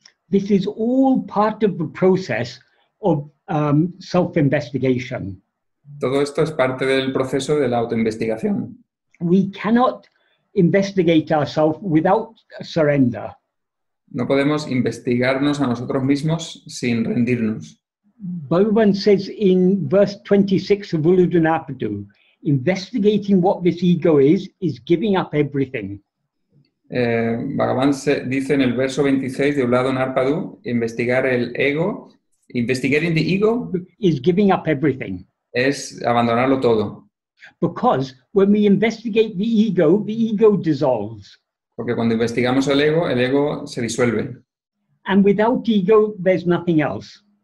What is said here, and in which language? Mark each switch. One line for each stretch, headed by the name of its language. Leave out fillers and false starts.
English: This is all part of the process of self-investigation.
Spanish: Todo esto es parte del proceso de la autoinvestigación.
English: We cannot investigate ourselves without surrender.
Spanish: No podemos investigarnos a nosotros mismos sin rendirnos.
English: Bhagavan says in verse 26 of Uludunapadu, investigating what this ego is giving up everything.
Spanish: Bhagavan dice en el verso 26 de Ulado Narpadu, investigar el ego,
English: investigating the ego, Is giving up everything.
Spanish: es abandonarlo todo.
English: Because when we investigate the ego dissolves.
Spanish: Porque cuando investigamos el ego se disuelve.
English: And without ego, there's nothing else.